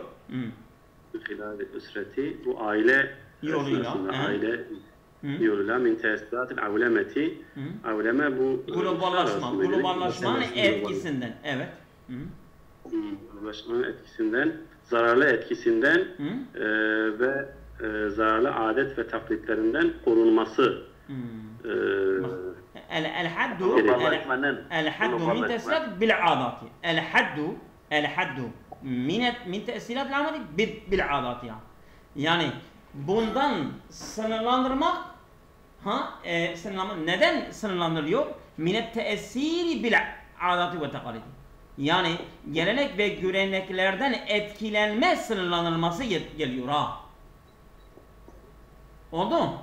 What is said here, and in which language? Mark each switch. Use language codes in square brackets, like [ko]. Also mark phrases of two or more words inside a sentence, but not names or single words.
[ar] خلال الأسرة [tr] bu aile yoluyla [ar] من تأثيرات العولمة. [tr] Avleme bu globalleşmanın etkisinden. Evet. Globalleşmanın etkisinden, zararlı etkisinden ve zararlı adet ve taklitlerinden korunması. [ar] الحد من تأثيرات بالعادات. الحد من تأثيرات العادات بالعادات [tr] yani bundan sınırlandırmak neden sınırlandırılıyor? [ar] من التأثر بالعادات والتقاليد. [tr] Yani gelenek ve göreneklerden etkilenme sınırlandırılması geliyor Oldu mu?